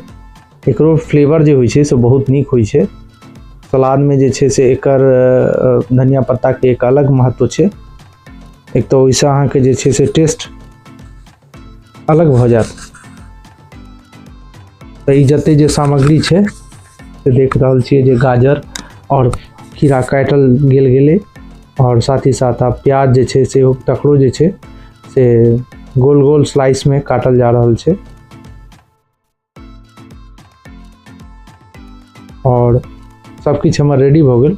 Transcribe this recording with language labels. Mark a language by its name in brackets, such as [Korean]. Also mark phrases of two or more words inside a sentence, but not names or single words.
[Maithili] एकरो फ्लेवर जे होइ छे से बहुत नीक होइ छे। सलाद में जे छे से एकर धनिया पत्ता के एक अलग महत्व छे। एक तो ओइसे अहाँ के जे छे से टेस्ट अलग भ जात। तो ई जते जे सामग्री छे से देख रहल छिए जे गाजर और खीरा काटल गेले, और साथ ही साथ आप प्याज जे छे से तकरो जे छे से गोल गोल स्लाइस में काटल जा रहल छे। और सब कुछ हमर रेडी हो गेल।